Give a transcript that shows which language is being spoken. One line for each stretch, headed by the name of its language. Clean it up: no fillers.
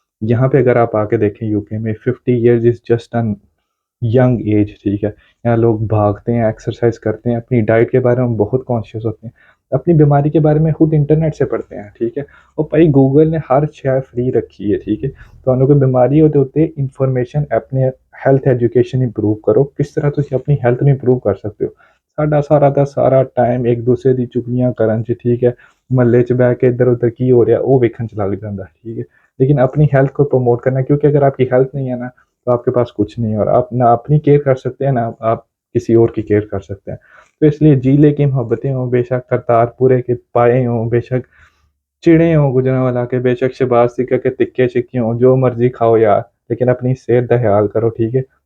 Hindi: यहाँ पे अगर आप आके देखें यूके में
English: 50 years is just an young age,
Hindi: ठीक है। यहाँ लोग भागते हैं, एक्सरसाइज करते हैं, अपनी डाइट के बारे में बहुत कॉन्शियस होते हैं, अपनी बीमारी के बारे में खुद इंटरनेट से पढ़ते हैं, ठीक है। और भाई गूगल ने हर शय फ्री रखी है, ठीक है।
Punjabi: ਤੁਹਾਨੂੰ ਕੋਈ ਬਿਮਾਰੀ ਹੋते ਉੱਤੇ ਇਨਫੋਰਮੇਸ਼ਨ ਆਪਣੇ ਹੈਲਥ ਐਜੂਕੇਸ਼ਨ ਇੰਪਰੂਵ ਕਰੋ, ਕਿਸ ਤਰ੍ਹਾਂ ਤੁਸੀਂ ਆਪਣੀ ਹੈਲਥ ਨੂੰ ਇੰਪਰੂਵ ਕਰ ਸਕਦੇ ਹੋ। ਸਾਡਾ ਸਾਰਾ ਦਾ ਸਾਰਾ ਟਾਈਮ ਇੱਕ ਦੂਸਰੇ ਦੀ ਚੁਗਲੀਆਂ ਕਰਨ 'ਚ, ठीक है, ਮਹੱਲੇ 'ਚ ਬਹਿ ਕੇ ਇੱਧਰ ਉੱਧਰ ਕੀ ਹੋ ਰਿਹਾ ਉਹ ਵੇਖਣ 'ਚ ਲੱਗ ਜਾਂਦਾ, ठीक है।
Hindi: लेकिन अपनी हेल्थ को प्रमोट करना, क्योंकि अगर आपकी हेल्थ नहीं है ना तो आपके पास कुछ नहीं है, और आप ना अपनी केयर कर सकते हैं ना आप किसी और की केयर कर सकते हैं। तो इसलिए जीले की मोहब्बतें हों, बेशक करतारपुरे के पाए हों, बेशक चिड़े हों गुजरांवाला के, बेशक शहबाज सिक्का के तिक्के चिक्के हों, जो मर्जी खाओ यार, लेकिन अपनी सेहत का ख्याल करो, ठीक है।